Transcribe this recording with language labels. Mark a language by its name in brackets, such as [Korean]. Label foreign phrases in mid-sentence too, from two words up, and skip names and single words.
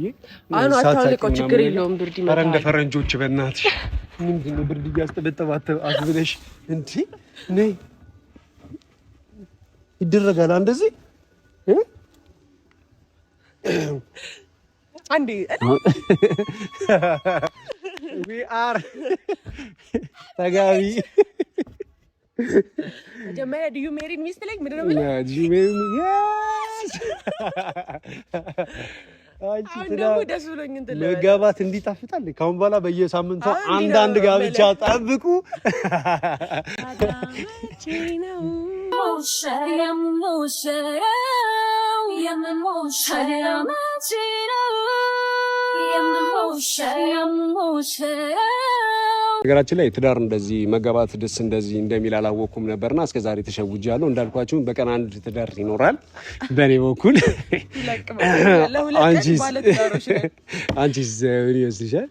[Amharic] አታውልቀው ችግር የለውም ብርድ ይመታል ኧረ እንደ ፈረንጆች በእናትሽ ምንድን ነው ብርድ እያስጠበጠባት አስብለሽ እንዴ ነይ ይደረጋል እንደዚህ አንዴ [English] we are ተጋቢ ጀመረ do you marry me like [Amharic] ምንድነው ማለት [English] yeah do you marry me yes [Amharic] አንቺ ደስ ብሎኝ እንትን መጋባት እንዲጣፍጣል ካሁን በኋላ በየሳምንቱ አንድ ጋብቻ ጠብቁ ነገራችን ላይ ትዳር እንደዚህ መጋባት ደስ እንደዚህ እንደሚል አላወኩም ነበርና እስከዛሬ ተሸውጃለሁ እንዳልኳችሁ በቀን አንድ ትዳር ይኖራል በኔ በኩል አንቺስ ምን ይመስልሻል